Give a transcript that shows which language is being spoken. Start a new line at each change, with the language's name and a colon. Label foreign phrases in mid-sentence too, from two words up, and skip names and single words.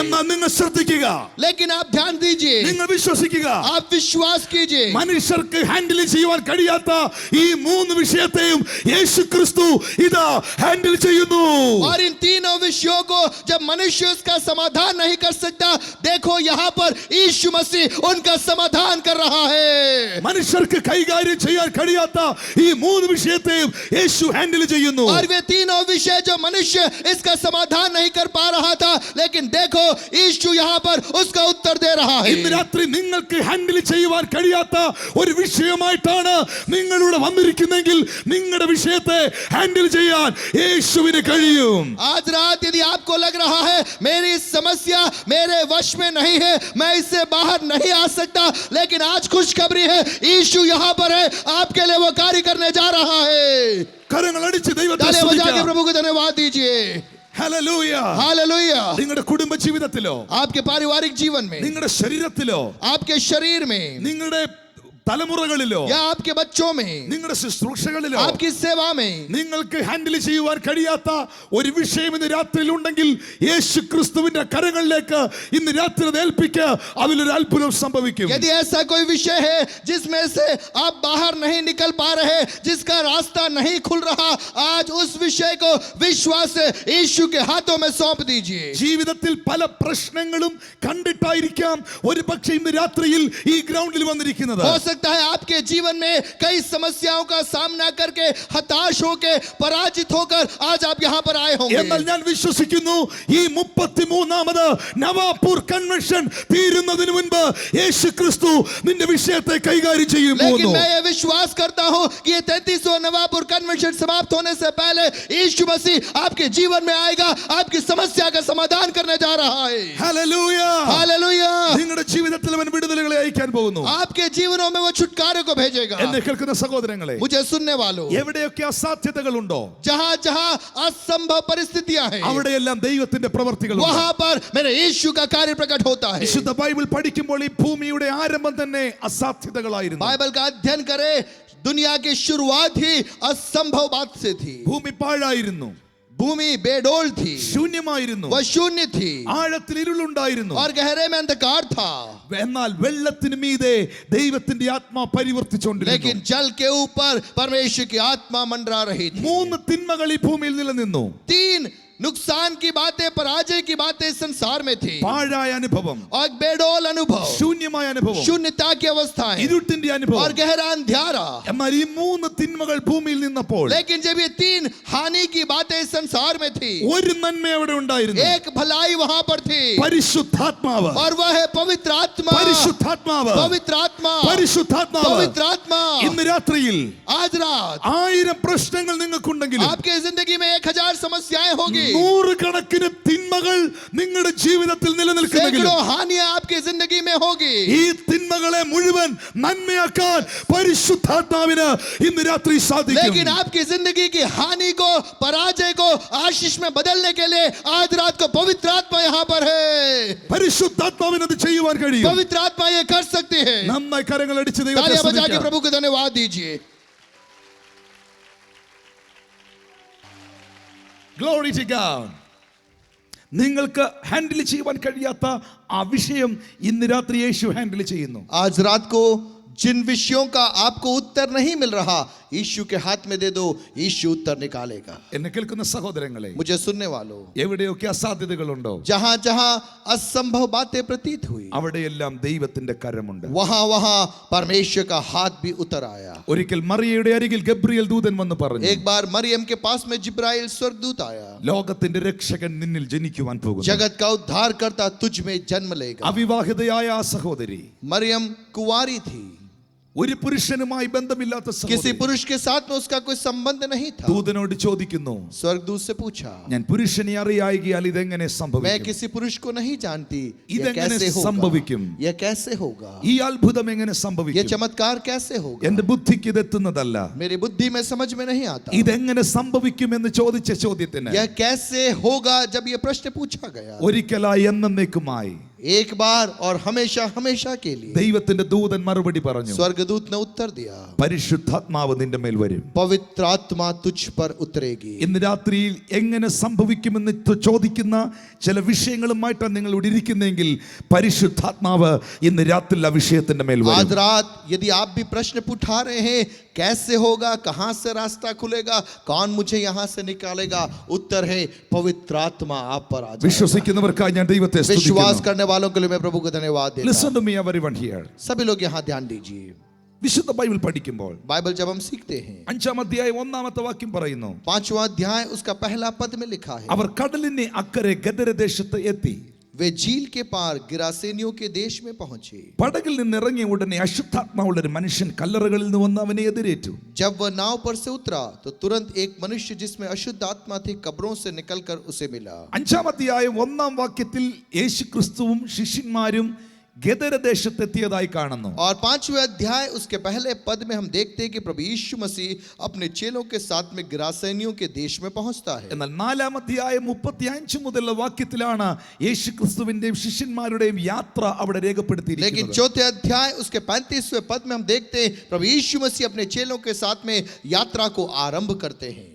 Malayalam: എന്നാൽ നിങ്ങൾ ശ്രദ്ധിക്കുക,
Hindi: लेकिन आप ध्यान दीजिए,
Malayalam: നിങ്ങൾ വിശ്വസിക്കുക,
Hindi: आप विश्वास कीजिए,
Malayalam: മനുഷ്യർക്ക് ഹാൻഡിൽ ചെയ്യുവാൻ കഴിയാത്ത ഈ മൂന്ന് വിഷയത്തെയും യേശു ക്രിസ്തു ഇതാ ഹാൻഡിൽ ചെയ്യുന്നു.
Hindi: और इन तीनों विषयों को जब मनुष्य उसका समाधान नहीं कर सकता, देखो यहाँ पर यीशु मसीह उनका समाधान कर रहा है.
Malayalam: മനുഷ്യർക്ക് കൈകാര്യം ചെയ്യാൻ കഴിയാത്ത ഈ മൂന്ന് വിഷയത്തെയും യേശു ഹാൻഡിൽ ചെയ്യുന്നു.
Hindi: और वे तीनों विषय जो मनुष्य इसका समाधान नहीं कर पा रहा था, लेकिन देखो यीशु यहाँ पर उसका उत्तर दे रहा है.
Malayalam: ഇന്ന് രാത്രി നിങ്ങൾക്ക് ഹാൻഡിൽ ചെയ്യുവാൻ കഴിയാത്ത ഒരു വിഷയമായിട്ടാണ് നിങ്ങളിവിടെ വന്നിരിക്കുന്നെങ്കിൽ നിങ്ങളുടെ വിഷയത്തെ ഹാൻഡിൽ ചെയ്യാൻ യേശുവിന് കഴിയും.
Hindi: आज रात यदि आपको लग रहा है मेरी समस्या मेरे वश में नहीं है, मैं इससे बाहर नहीं आ सकता, लेकिन आज खुशखबरी है, यीशु यहाँ पर है, आपके लिए वो कार्य करने जा रहा है.
Malayalam: കരങ്ങൾ അടിച്ച് ദൈവത്തെ
Hindi: तालियां बजा के
Malayalam: സ്തുതിക്കാം.
Hindi: प्रभु को धन्यवाद दीजिए.
Malayalam: ഹല്ലേലൂയ.
Hindi: हालेलुया।
Malayalam: നിങ്ങളുടെ കുടുംബ ജീവിതത്തിലോ,
Hindi: आपके पारिवारिक जीवन में,
Malayalam: നിങ്ങളുടെ ശരീരത്തിലോ,
Hindi: आपके शरीर में,
Malayalam: നിങ്ങളുടെ തലമുറകളിലോ,
Hindi: या आपके बच्चों में,
Malayalam: നിങ്ങളുടെ ശുശ്രൂഷകളിലോ
Hindi: आपकी सेवा में
Malayalam: നിങ്ങൾക്ക് ഹാൻഡിൽ ചെയ്യുവാൻ കഴിയാത്ത ഒരു വിഷയം ഇന്ന് രാത്രിയിൽ ഉണ്ടെങ്കിൽ യേശു ക്രിസ്തുവിന്റെ കരങ്ങളിലേക്ക് ഇന്ന് രാത്രി അത് ഏൽപ്പിക്കുക. അതിലൊരു അത്ഭുതം സംഭവിക്കും.
Hindi: यदि ऐसा कोई विषय है जिसमें से आप बाहर नहीं निकल पा रहे, जिसका रास्ता नहीं खुल रहा, आज उस विषय को विश्वास से यीशु के हाथों में सौंप दीजिए।
Malayalam: ജീവിതത്തിൽ പല പ്രശ്നങ്ങളും കണ്ടിട്ടായിരിക്കാം ഒരു പക്ഷേ ഇന്ന് രാത്രിയിൽ ഈ ഗ്രൗണ്ടിൽ വന്നിരിക്കുന്നത്.
Hindi: हो सकता है आपके जीवन में कई समस्याओं का सामना करके हताश होकर पराजित होकर आज आप यहाँ पर आए होंगे।
Malayalam: എന്നാൽ ഞാൻ വിശ്വസിക്കുന്നു ഈ 33ാമത് നവാപൂർ കൺവെൻഷൻ തീരുന്നതിന് മുൻപ് യേശു ക്രിസ്തു നിന്റെ വിഷയത്തെ കൈകാര്യം ചെയ്യും.
Hindi: लेकिन मैं ये विश्वास करता हूँ कि ये 33वां नवापुर कन्वेंशन समाप्त होने से पहले यीशु मसीह आपके जीवन में आएगा, आपकी समस्या का समाधान करने जा रहा है।
Malayalam: ഹല്ലേലൂയ.
Hindi: हालेलुया।
Malayalam: നിങ്ങളുടെ ജീവിതത്തിൽ അവൻ വിടുതലുകളെ അയക്കാൻ പോകുന്നു.
Hindi: आपके जीवनों में वो छुटकारे को भेजेगा।
Malayalam: എന്നെ കേൾക്കുന്ന സഹോദരങ്ങളെ,
Hindi: मुझे सुनने वालों,
Malayalam: എവിടെയൊക്കെ അസാധ്യതകളുണ്ടോ
Hindi: जहाँ जहाँ असंभव परिस्थितियां हैं,
Malayalam: അവിടെയെല്ലാം ദൈവത്തിന്റെ പ്രവർത്തികളുണ്ട്.
Hindi: वहां पर मेरे यीशु का कार्य प्रकट होता है।
Malayalam: വിശുദ്ധ ബൈബിൾ പഠിക്കുമ്പോൾ ഈ ഭൂമിയുടെ ആരംഭം തന്നെ അസാധ്യതകളായിരുന്നു.
Hindi: बाइबल का अध्ययन करें, दुनिया की शुरुआत ही असंभव बात से थी।
Malayalam: ഭൂമി പാഴായിരുന്നു,
Hindi: भूमि बेडोल थी,
Malayalam: ശൂന്യമായിരുന്നു,
Hindi: वह शून्य थी
Malayalam: ആഴത്തിൽ ഇരുളുണ്ടായിരുന്നു.
Hindi: और गहरे में अंधकार था।
Malayalam: എന്നാൽ വെള്ളത്തിന് മീതെ ദൈവത്തിന്റെ ആത്മാ പരിവർത്തിച്ചുകൊണ്ടിരുന്നു.
Hindi: लेकिन जल के ऊपर परमेश्वर की आत्मा मंडरा रही थी।
Malayalam: 3 തിന്മകൾ ഈ ഭൂമിയിൽ നിലനിന്നു.
Hindi: 3 नुकसान की बातें, पराजय की बातें इस संसार में थी,
Malayalam: പാഴായ അനുഭവം,
Hindi: और बेडोल अनुभव,
Malayalam: ശൂന്യമായ അനുഭവം,
Hindi: शून्यता की अवस्थाएं
Malayalam: ഇരുട്ടിന്റെ
Hindi: और
Malayalam: അനുഭവം.
Hindi: गहरा अंधियारा।
Malayalam: എന്നാൽ ഈ 3 തിന്മകൾ ഭൂമിയിൽ നിന്നപ്പോൾ
Hindi: लेकिन जब ये 3 हानि की बातें इस संसार में थी,
Malayalam: ഒരു നന്മ അവിടെ ഉണ്ടായിരുന്നു.
Hindi: एक भलाई वहां पर थी,
Malayalam: പരിശുദ്ധാത്മാവ്,
Hindi: और वह है पवित्र आत्मा।
Malayalam: പരിശുദ്ധാത്മാവ്,
Hindi: पवित्र आत्मा,
Malayalam: പരിശുദ്ധാത്മാവ്.
Hindi: पवित्र आत्मा।
Malayalam: ഇന്ന് രാത്രിയിൽ
Hindi: आज रात
Malayalam: 1000 പ്രശ്നങ്ങൾ നിങ്ങൾക്കുണ്ടെങ്കിലും
Hindi: आपके जिंदगी में 1000 समस्याएं होगी,
Malayalam: 100 കണക്കിന് തിന്മകൾ നിങ്ങളുടെ ജീവിതത്തിൽ നിലനിൽക്കുന്നെങ്കിലും
Hindi: सैकड़ों हानियां आपकी जिंदगी में होगी,
Malayalam: ഈ തിന്മകളെ മുഴുവൻ നന്മയാക്കാൻ പരിശുദ്ധാത്മാവിന് ഇന്ന് രാത്രി സാധിക്കും.
Hindi: लेकिन आपकी जिंदगी की हानि को, पराजय को आशीष में बदलने के लिए आज रात को पवित्र आत्मा यहाँ पर है।
Malayalam: പരിശുദ്ധാത്മാവിന് അത് ചെയ്യുവാൻ കഴിയും.
Hindi: पवित्र आत्मा ये कर सकती है।
Malayalam: നന്നായി കരങ്ങൾ അടിച്ച് ദൈവത്തെ
Hindi: तालियां बजा के
Malayalam: സ്തുതിക്കാം.
Hindi: प्रभु को धन्यवाद दीजिए।
English: Glory to God.
Malayalam: നിങ്ങൾക്ക് ഹാൻഡിൽ ചെയ്യുവാൻ കഴിയാത്ത ആ വിഷയം ഇന്ന് രാത്രി യേശു ഹാൻഡിൽ ചെയ്യുന്നു.
Hindi: आज रात को जिन विषयों का आपको उत्तर नहीं मिल रहा, यीशु के हाथ में दे दो, यीशु उत्तर निकालेगा।
Malayalam: എന്നെ കേൾക്കുന്ന സഹോദരങ്ങളെ,
Hindi: मुझे सुनने वालों,
Malayalam: എവിടെയൊക്കെ അസാധ്യതകളുണ്ടോ
Hindi: जहां जहां असंभव बातें प्रतीत हुई,
Malayalam: അവിടെയെല്ലാം ദൈവത്തിന്റെ കരമുണ്ട്.
Hindi: वहां वहां परमेश्वर का हाथ भी उतर आया।
Malayalam: ഒരിക്കൽ മറിയയുടെ അരികിൽ ഗബ്രിയേൽ ദൂതൻ വന്ന് പറഞ്ഞു,
Hindi: एक बार मरियम के पास में जिब्राइल स्वर्गदूत आया,
Malayalam: ലോകത്തിന്റെ രക്ഷകൻ നിന്നിൽ ജനിക്കുവാൻ പോകുന്നു.
Hindi: जगत का उद्धार करता तुझ में जन्म लेगा।
Malayalam: അവിവാഹിതയായ ആ സഹോദരി,
Hindi: मरियम कुंवारी थी,
Malayalam: ഒരു പുരുഷനുമായി ബന്ധമില്ലാത്ത
Hindi: किसी
Malayalam: സഹോദരി
Hindi: पुरुष के साथ में उसका कोई संबंध नहीं था।
Malayalam: ദൂതനോട് ചോദിക്കുന്നു,
Hindi: स्वर्गदूत से पूछा,
Malayalam: ഞാൻ പുരുഷനെ അറിയായികയാൽ ഇതെങ്ങനെ
Hindi: मैं
Malayalam: സംഭവിക്കും?
Hindi: किसी पुरुष को नहीं जानती, यह
Malayalam: ഇതെങ്ങനെ
Hindi: कैसे होगा?
Malayalam: സംഭവിക്കും?
Hindi: यह कैसे होगा?
Malayalam: ഈ അത്ഭുതം എങ്ങനെ
Hindi: यह
Malayalam: സംഭവിക്കും?
Hindi: चमत्कार कैसे होगा?
Malayalam: എന്റെ ബുദ്ധിക്ക് ഇതെത്തുന്നതല്ല.
Hindi: मेरी बुद्धि में समझ में नहीं आता।
Malayalam: ഇതെങ്ങനെ സംഭവിക്കും എന്ന് ചോദിച്ച ചോദ്യത്തിന്
Hindi: यह कैसे होगा जब यह प्रश्न पूछा गया,
Malayalam: ഒരിക്കലായി എന്നേക്കുമായി
Hindi: एक बार और हमेशा हमेशा के लिए
Malayalam: ദൈവത്തിന്റെ ദൂതൻ മറുപടി പറഞ്ഞു,
Hindi: स्वर्गदूत ने उत्तर दिया,
Malayalam: പരിശുദ്ധാത്മാവ് നിന്റെ മേൽ വരും.
Hindi: पवित्र आत्मा तुझ पर उतरेगी।
Malayalam: ഇന്ന് രാത്രിയിൽ എങ്ങനെ സംഭവിക്കുമെന്ന് ചോദിക്കുന്ന ചില വിഷയങ്ങളുമായിട്ടാണ് നിങ്ങൾ ഇവിടെ ഇരിക്കുന്നെങ്കിൽ പരിശുദ്ധാത്മാവ് ഇന്ന് രാത്രി ആ വിഷയത്തിന്റെ മേൽ
Hindi: आज
Malayalam: വരും.
Hindi: रात यदि आप भी प्रश्न उठा रहे हैं, कैसे होगा, कहां से रास्ता खुलेगा, कौन मुझे यहां से निकालेगा, उत्तर है पवित्र आत्मा आप पर आ जाएगा।
Malayalam: വിശ്വസിക്കുന്നവർക്കായി ഞാൻ ദൈവത്തെ
Hindi: विश्वास
Malayalam: സ്തുതിക്കുന്നു.
Hindi: करने वालों के लिए मैं प्रभु को धन्यवाद देता
English: Listen
Hindi: हूं।
English: to me everyone here.
Hindi: सभी लोग यहाँ ध्यान दीजिए।
Malayalam: വിശുദ്ധ ബൈബിൾ പഠിക്കുമ്പോൾ
Hindi: बाइबल जब हम सीखते हैं,
Malayalam: 5-ാം അധ്യായം 1-ാമത്തെ വാക്യം പറയുന്നു,
Hindi: 5वां अध्याय उसका पहला पद में लिखा है,
Malayalam: അവർ കടലിന് അക്കരെ ഗദരദേശത്ത് എത്തി.
Hindi: वे झील के पार गिरासेनियों के देश में पहुंचे।
Malayalam: പടകിൽ നിന്ന് ഇറങ്ങിയ ഉടനെ അശുദ്ധാത്മാവുള്ള ഒരു മനുഷ്യൻ കല്ലറകളിൽ നിന്ന് വന്ന് അവനെ എതിരേറ്റു.
Hindi: जब वह नाव पर से उतरा तो तुरंत एक मनुष्य जिसमें अशुद्ध आत्मा थी कब्रों से निकलकर उसे मिला।
Malayalam: 5-ാം അധ്യായം 1-ാം വാക്യത്തിൽ യേശു ക്രിസ്തുവും ശിഷ്യന്മാരും ഗദരദേശത്തെത്തിയതായി കാണുന്നു.
Hindi: और 5वें अध्याय उसके पहले पद में हम देखते हैं कि प्रभु यीशु मसीह अपने चेलों के साथ में गिरासेनियों के देश में पहुंचता है.
Malayalam: എന്നാൽ 4-ാം അധ്യായം 35 മുതലുള്ള വാക്യത്തിലാണ് യേശു ക്രിസ്തുവിന്റെയും ശിഷ്യന്മാരുടെയും യാത്ര അവിടെ
Hindi: लेकिन
Malayalam: രേഖപ്പെടുത്തിയിരിക്കുന്നത്.
Hindi: 4थे अध्याय उसके 35वें पद में हम देखते हैं प्रभु यीशु मसीह अपने चेलों के साथ में यात्रा को आरंभ करते हैं.